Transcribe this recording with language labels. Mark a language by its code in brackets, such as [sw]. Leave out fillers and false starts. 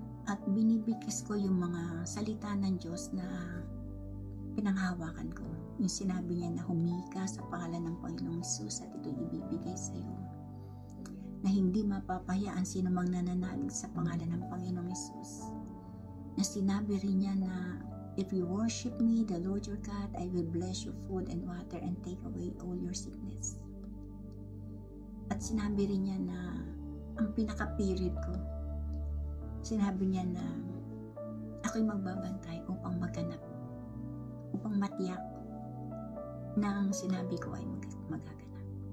[tl] At binibigkas ko yung mga salita ng Diyos na pinanghawakan ko. Yung sinabi niya na humika sa pangalan ng Panginoong Hesus at ito'y ibibigay sa iyo. Na hindi mapapahayaan sino mang nananalig sa pangalan ng Panginoong Hesus. Na sinabi rin niya na, [en] if you worship me, the Lord your God, I will bless your food and water and take away all your sickness. [tl] At sinabi rin niya na ang pinaka-period ko, sinabi niya na ako'y magbabantay upang maganap, upang matiyak na ang sinabi ko ay magaganap.